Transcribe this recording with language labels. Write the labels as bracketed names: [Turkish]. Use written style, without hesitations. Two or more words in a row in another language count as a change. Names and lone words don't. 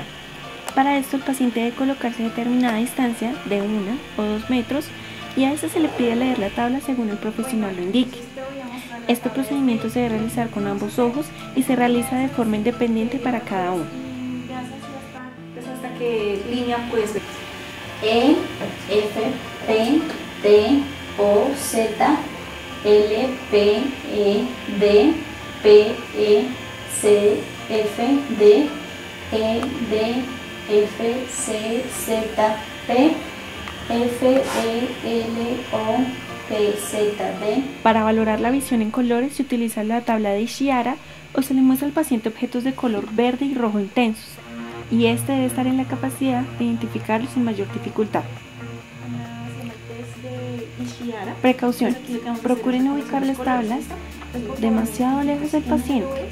[Spanish] Para esto el paciente debe colocarse a determinada distancia de 1 o 2 metros y a este se le pide leer la tabla según el profesional lo indique. Este procedimiento se debe realizar con ambos ojos y se realiza de forma independiente para cada uno. ¿Hasta qué línea puedes ver? E, F, P, T, O, Z, L, P, E, D, P, E, C, F, D, E, D, F, C, Z, P, F, E, L, O, P, Z, D. Para valorar la visión en colores se utiliza la tabla de Ishihara o se le muestra al paciente objetos de color verde y rojo intensos, y este debe estar en la capacidad de identificarlos sin mayor dificultad. Precaución. Procuren ubicar las tablas demasiado lejos del paciente.